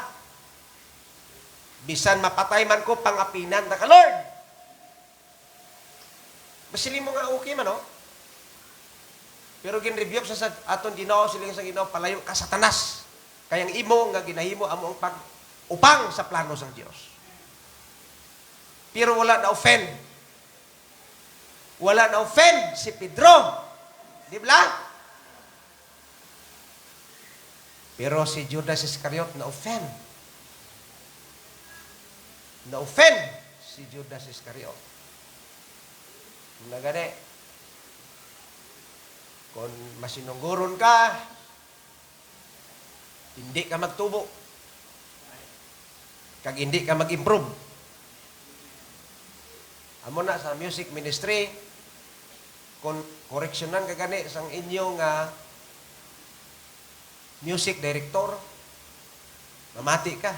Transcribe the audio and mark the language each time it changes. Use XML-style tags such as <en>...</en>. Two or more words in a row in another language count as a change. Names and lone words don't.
<hil>Bisan mapatay man ko, pangapinan ta ka, Lord. Basili mo nga okay man, no? Pero gin-rebuke sa aton Ginoo, siling sa Ginoo, palayo ka Satanas. Kayang imo nga ginahimo amo ang pag-upang sa plano sang Dios. Pero wala na offend. Wala na offend si Pedro. Di ba? Pero si Judas Iscariot na-offend. Na-offend si Judas Iscariot. Nagani, kung masinungguron ka, hindi ka magtubo. Kag hindi ka mag-improve. Amo na sa</hil> <en>music ministry,</en> <hil>kung koreksyonan ka gani sang inyong</hil> <en>music director,</en> <hil>mamati ka.</hil>